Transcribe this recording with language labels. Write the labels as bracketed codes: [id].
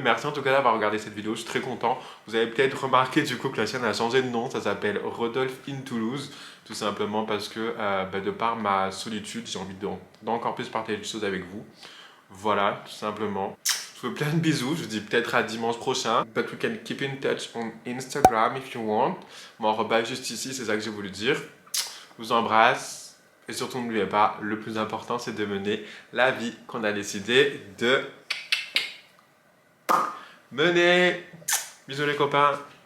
[fr] Merci en tout cas d'avoir regardé cette vidéo, je suis très content. Vous avez peut-être remarqué du coup que la chaîne a changé de nom, ça s'appelle Rodolphe in Toulouse. Tout simplement parce que bah, de par ma solitude, j'ai envie d'encore plus partager des choses avec vous. Voilà, tout simplement. Je vous fais plein de bisous, je vous dis peut-être à dimanche prochain. [en] But we can keep in touch on Instagram if you want. [fr] Mon rebas juste ici, c'est ça que j'ai voulu dire. Je vous embrasse. Et surtout, n'oubliez pas, le plus important, c'est de mener la vie qu'on a décidé de mener. Bisous les copains.